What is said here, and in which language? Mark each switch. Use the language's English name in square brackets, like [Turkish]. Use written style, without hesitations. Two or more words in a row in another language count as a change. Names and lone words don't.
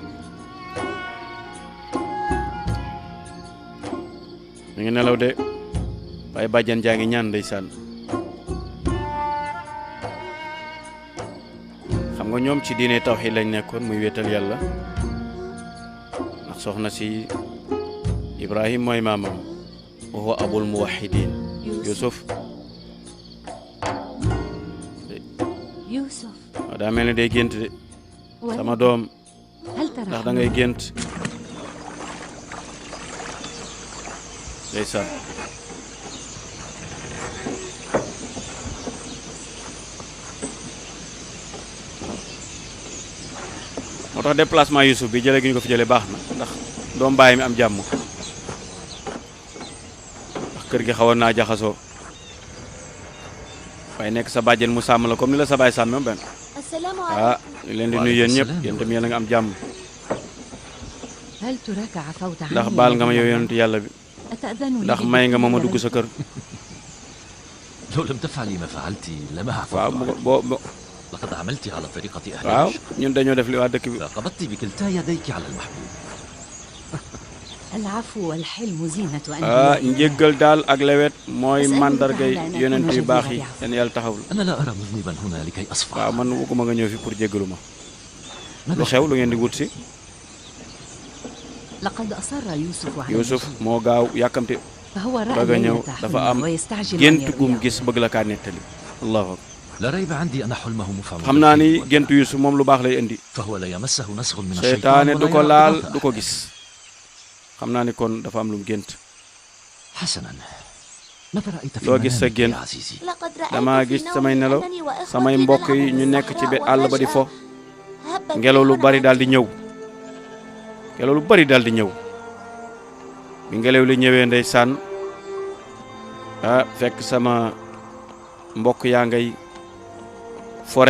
[Wolof] ñu ngi nelaw de waaye bàjjen jaa ngi ñaan ndeysaan xam nga ñoom ci diine tawhid lañ nekkoon muy wéetal yàlla ndax soxna si Ibrahim mooy maamam [Arabic] وهو أبو الموحدين [Wolof] Yusuf [Arabic] يوسف [Wolof] waaw daa mel ni day gént de sama doom [Arabic] هل ترى [Wolof] ndax da ngay gént ndeysaan moo tax déplacement Youssouf bi jëlee gi ñu ko fi jëlee baax na ndax doom bàyyi mi am jàmm ndax kër gi xawoon naa jaxasoo waaye nekk sa bàjjen mu sàmm la comme ni la sa baay sàmm benn [Arabic] السلام ah عليكم. [Wolof] ñu leen di nuyu yéen ñëpp yéen tamit yéen a nga am jàmm [Arabic] هل تراك عفوت عني [Wolof] ndax baal nga ma yow yonent yàlla bi [Arabic] أتأذن لي [Wolof] ndax may nga ma ma dugg sa kër [Arabic] لو لم تفعلي ما فعلت لما عفوت [Wolof] waaw [Arabic] عنك. [Wolof] boo [Arabic] لقد عملت على طريقة أهل [Wolof] waaw [Arabic] العشق. [Wolof] ñun dañoo def li waa dëkk bi [Arabic] فقبضت بكلتا يديك على المحبوب. العفو والحلم زينة ah أنبياء [Wolof] njéggal daal ak lewet mooy [Arabic] أسألك [Wolof] mandargay [Arabic] تعالى أن [Wolof] yonent [Arabic] أكون [Wolof] yu baax yi [Arabic] جزيرة عفو. [Wolof] yéen yàlla taxawul [Arabic] أنا لا أرى مذنبا هنا لكي أصفح. [Wolof] waaw man bëgguma nga ñëw fi pour jéggalu ma [Arabic] ماذا [Wolof] lu xew lu ngeen di wut si [Arabic] لقد أصر يوسف على Youssouf المجيء. [Wolof] moo gaaw yàkkamte [Arabic] فهو رأى [Wolof] bëgg a ñëw [Arabic] ليلة [Wolof] dafa [Arabic] حلم [Wolof] am [Arabic] ويستعجل أن [Wolof] gént gum [Arabic] يرويه. [Wolof] gis bëgg la kaa nettali [Arabic] الله أكبر لا ريب عندي أن حلمه مفعم [Wolof] xam naa ni [Arabic] بالخير [Wolof] gént Youssouf moom lu baax lay indi [Arabic] فهو لا يمسه نسغ من الشيطان [Wolof] seytaane du [Arabic] ولا [Wolof] ko [Arabic] يرى [Wolof] laal [Arabic] إضافة. [Wolof] du ko gis xam naa ni kon dafa am lu mu gént [Arabic] حسنا ماذا رأيت في [Wolof] loo gis sa [Arabic] منامك [Wolof] gént [Arabic] يا عزيزي؟ لقد رأيت [Wolof] damaa [Arabic] في [Wolof] gis [Arabic] نومي [Wolof] samay nelaw [Arabic] أنني وإخوتي [Wolof] samay mbokk yi [Arabic] نلعب [Wolof] ñu nekk ci bi àll ba di fo [Arabic] وفجأة [Wolof] ngelaw lu [Arabic] هب [Wolof] bari [Arabic] الريح [Wolof] daal di ñëw ngelaw lu bari daal di ñëw bi ngelaw li ñëwee ndeysaan ah fekk sama mbokk yaa ngay fo rek